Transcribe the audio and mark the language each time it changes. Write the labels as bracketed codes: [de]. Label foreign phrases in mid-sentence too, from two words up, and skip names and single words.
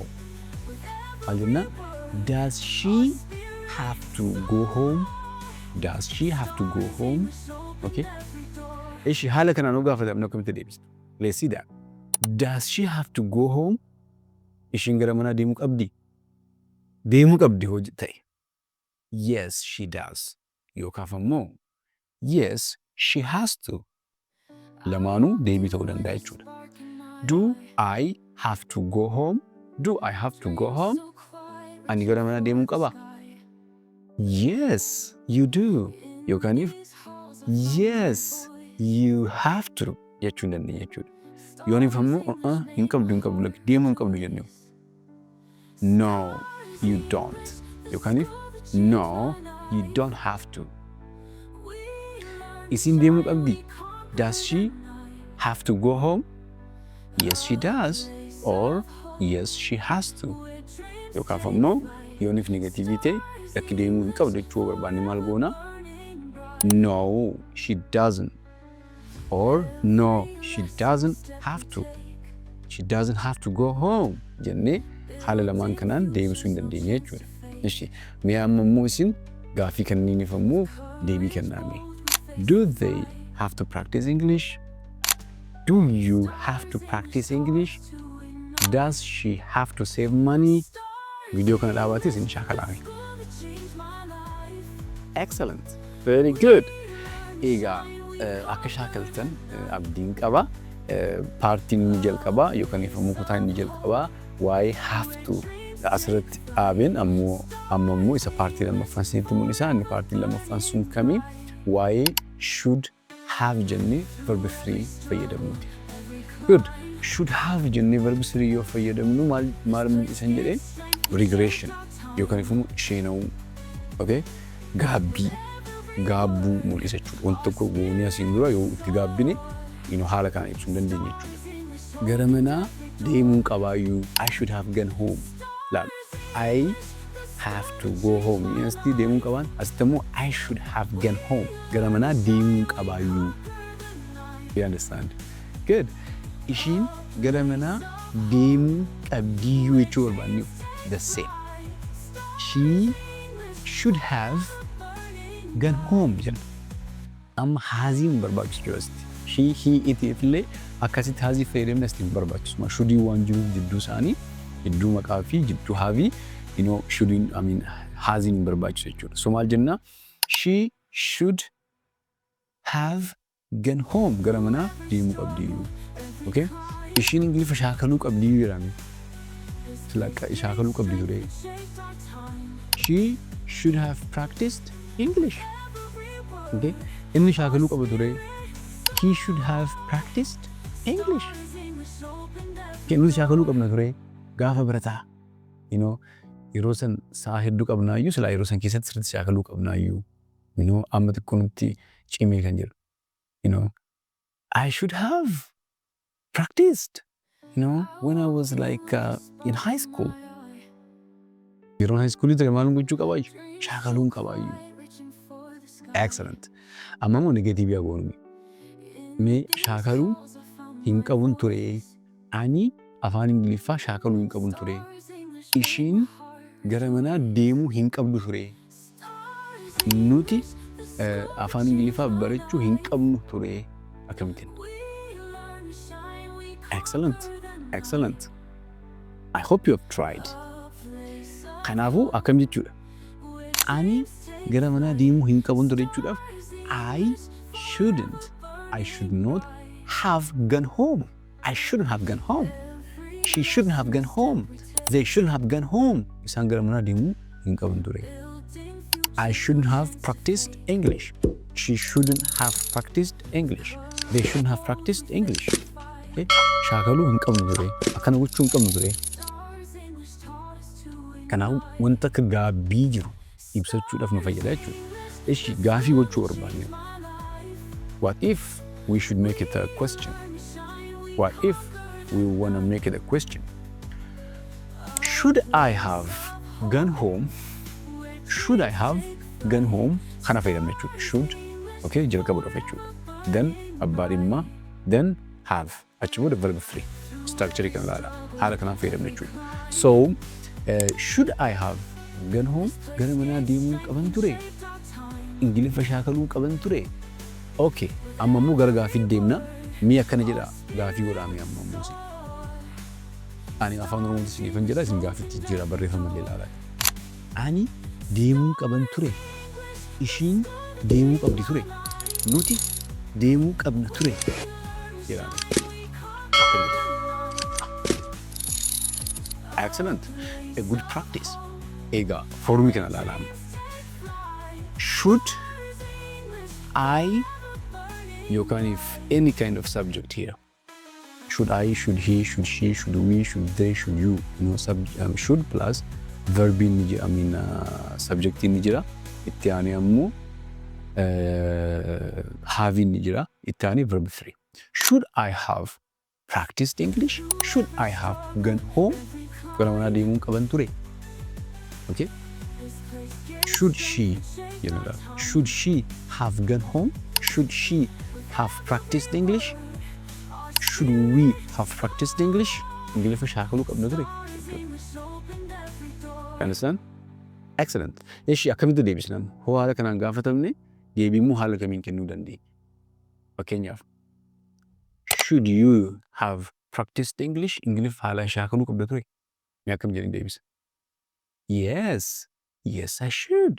[om] Maal jennaa? [en] Does she have to go home? Does she have to go home? Okay. [om] Ishi haala kanaan yoo gaafatamne akkamitti deebistu? [en] Let's see that. Does she have to go home? [om] Ishiin gara manaa deemuu qabdi? Deemuu qabdi hojii ta'e. [en] Yes, she does. [om] Yookaaf ammoo [en] yes, she has to. [om] Lamaanuu deebii ta'uu danda'a jechuudha. [en] Do I have to go home? Do I have to go home? [om] Ani gara manaa deemuu qabaa? [en] Yes, you do. Yookaaniif yes, you have to [om] jechuun dandeenya jechuudha. Yooniif ammoo hin qabdu deemuu hin qabdu jennee. [en] No, you don't. Yookaaniif no, you don't have to. [om] Isin deemuu qabdi? [en] Does she have to go home? Yes, she does. Or yes, she has to. [om] Yookaaf ammoo yooniif negatiivii ta'e akka deemuu hin qabdu jechuu barbaanne maal goona? [en] No, she doesn't. Or no, she doesn't have to. She doesn't have to go home. [om] Jennee haala lamaan kanaan deebisuu hin dandeenya jechuudha. Ishi mee amma immoo isin gaafii kanniiniif ammoo deebii kennaame. [en] Do they have to practice English? Do you have to practice English? Does she have to save money? [om] Viidiyoo kana dhaabatis isin shaakalaame. [en] Excellent. Very good. [om] Egaa akka shaakaltan abdiin qaba. Paartiin inni jalqabaa yookaan ifamuu kutaan inni jalqabaa waa'ee [en] have to [om] asirratti dhaabeen amma immoo isa paartii lammaffaan isinitti mul'isa. Inni paartiin lammaffaan sun kamii waa'ee [en] should have [om] jennee verb 3 fayyadamnuuti. [en] Good. Should have [om] jennee verb 3 yoo fayyadamnu maal mul'isan jedhee regression yookaan ifamuu sheenawuu. [en] Okay? [om] Gaabbuu mul'isa jechuudha. Wanti tokko goonee asiin dura yoo itti gaabbine haala kana ibsuu hin dandeenye jechuudha. Gara manaa deemuu qabaayyuu [en] I should have gone home. Laal I have to go home. [om] Asitti deemuu qabaan asitti immoo [en] I should have gone home. [om] Gara manaa deemuu qabaayyuu. [en] You understand? Good. [om] Ishiin gara manaa deemuu qabdiyyuu jechuu barbaanne [en] the same. She should have gone home jenna. [om] Amma haaziin barbaachisu jira asitti. [en] She, he, it [om] illee akkasitti haazii fayyadamne asitti hin barbaachisu. Shudii waan jiruuf jidduu isaanii jidduu maqaa fi jidduu haavii shudiin haaziin hin barbaachisu jechuudha. So maal jenna? [en] She should have gone home. [om] Gara manaa deemuu qabdiyyuu. [en] Okay? [om] Ishiin Ingiliffa shaakaluu qabdiyyuu jedhame. Shaakaluu qabdi ture. [en] She should have practiced English. Okay? [om] Inni shaakaluu qaba ture. [en] He should have practiced English. [om] Okay, nuti shaakaluu qabna ture. Gaafa barataa. Yeroo san sa'a hedduu qabnaayyuu silaa yeroo san keessatti sirriitti shaakaluu qabnaayyuu. Amma xiqqoo nutti cimee kan jiru. [en] I should have practiced. When I was like in high school. [om] Yeroo [en] high school [om] ture maalum gochuu qabaayyuu? Shaakaluun qabaayyuu. [en] Excellent. [om] Amma immoo negatiivii agoonumi. Mee shaakaluu hin qabuun ture. Ani afaan Ingiliffaa shaakaluu hin qabuun ture. Ishiin gara manaa deemuu hin qabdu ture. Nuti afaan Ingiliffaa barachuu hin qabnu ture. Akkamittiin? [en] Excellent. Excellent. I hope you have tried. [om] Kanaafuu akkam jechuudha. Ani gara manaa deemuu hin qabuun ture jechuudhaaf [en] I should not have gone home. I shouldn't have gone home. She shouldn't have gone home. They shouldn't have gone home. [om] Isaan gara manaa deemuu hin qaban ture. [en] I shouldn't have practiced English. She shouldn't have practiced English. They shouldn't have practiced English. Okay? [om] Shaakaluu hin qabnu ture. Akkana gochuu hin qabnu ture. Kanaaf wanta akka gaabbii jiru ibsachuudhaaf nu fayyada jechuudha. Ishi gaafii gochuu barbaanne. [en] What if we should make it a question? What if we want to make it a question? Should I have gone home? Should I have gone home? [om] Kana fayyadamna jechuudha. [en] Should, okay, [om] jalqabuudhaaf jechuudha. Then abbaa dhimmaa, [en] then have. [om] Achi booda verb 3. Structure kan ilaala. Haala kanaan fayyadamna jechuudha. [en] So, should I have gone home? [om] Gara manaa deemuu qaban ture. Ingiliffa shaakaluu qaban ture. Okay, amma immoo gara gaafii deemna. Mi'a akkana jedha gaafii godhaame amma immoo. Ani afaan Oromootti isiniifan jedha isin gaafitti jira barreeffama illee ilaalaa. Ani deemuu qaban ture. Ishiin deemuu qabdi ture. Nuti deemuu qabna ture. Jedhame. [en] Excellent. A good practice. [om] Egaa formii kana ilaalaa. [en] Should I, yookaan if any kind of subject here. Should I, should he, should she, should we, should they, should you. You know, should plus verb subject [om] ni jira. Itti aanee ammoo have ni jira. Itti aanee verb 3. [en] Should I have practiced English? Should I have gone home? [om] Gara manaa deemuu qaban ture. [en] Okay? Should she, you know that? Should she have gone home? Should she have practiced English? Should we have practiced English? [om] Ingiliffa shaakaluu qabna ture. [en] Understand? Excellent. [om] Ishi akkamitti deebisnaan? Hoo haala kanaan gaafatamne deebii immoo haala kamiin kennuu dandeenya? Fakkeenyaaf, [en] should you have practiced English? [om] Ingiliffa haala shaakaluu qabda ture. Mee akkam jedhanii deebisa? [en] Yes. Yes, I should.